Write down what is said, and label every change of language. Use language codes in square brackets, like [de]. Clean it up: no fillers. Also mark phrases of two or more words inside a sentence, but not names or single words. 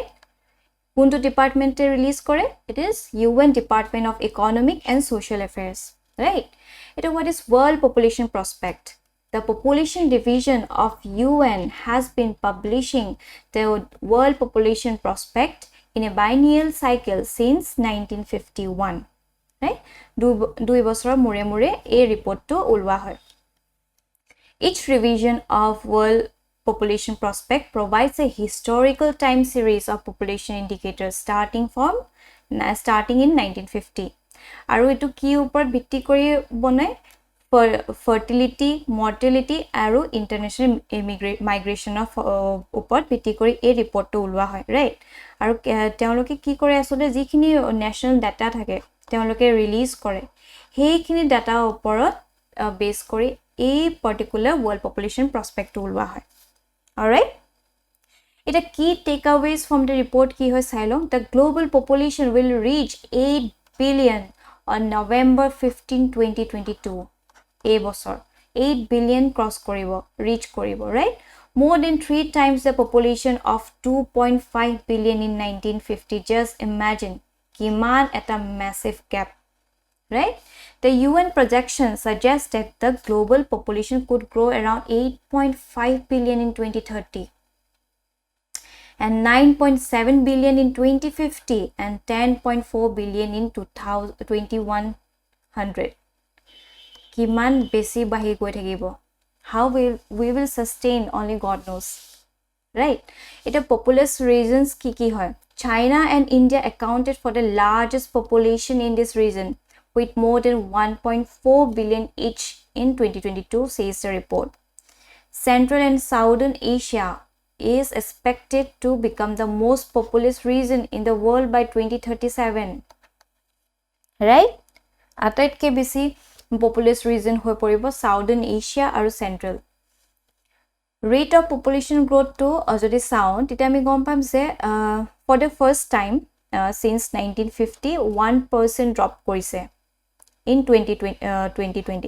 [as] Kuntu department release kore? [en] It is UN Department of Economic and Social Affairs, right? What is World Population Prospect? The Population Division of UN has been publishing the World Population Prospect in a biennial cycle since 1951. Right? [as] দুই বছৰ মুৰে মুৰে এই ৰিপৰ্টটো ওলোৱা হয়. [en] Each revision of World Population Prospect provides a historical time series of population indicators starting in 1950. [as] আৰু এটো কি ওপৰত ভিত্তি কৰি বনায়? [en] Fertility, mortality [as] আৰু [en] international migration of [as] ওপৰত ভিত্তি কৰি এই ৰিপৰ্টটো ওলোৱা হয়, ৰাইট? আৰু তেওঁলোকে কি কৰে আসলে যিখিনি [en] national data [as] থাকে তেওঁলোকে ৰিলিজ কৰে সেইখিনি ডাটা ওপৰত বেস কৰি এই [en] particular world population prospect [as] ওলোৱা হয়. অলৰাইট, এটা কি [en] takeaways from the report [as] কি হয় চাই লওঁ. [en] The global population will reach 8 billion on November 15, 2022. [as] এই বছৰ 8 বিলিয়ন ক্ৰছ কৰিব, ৰিচ কৰিব, ৰাইট? [en] More than 3 times the population of 2.5 billion in 1950. Just imagine. Kiman at a massive gap, right? The UN projection suggests that the global population could grow around 8.5 billion in 2030 and 9.7 billion in 2050 and 10.4 billion in 2100. [as] কিমান বেছি বাঢ়ি গৈ থাকিব. [en] How we will sustain, only God knows, right? It a populous reasons [as] কি হয়. [en] China and India accounted for the largest population in this region with more than 1.4 billion each in 2022, says the report. Central and Southern Asia is expected to become the most populous region in the world by 2037. Right? [as] আটাইতকৈ বেছি [en] populous region [as] হৈ পৰিব Southern Asia aru Central. [en] Rate of population growth [as] তো যদি চাওঁ তেতিয়া আমি গম পাম যে [en] for the first time since 1950 1% drop korise in 2020.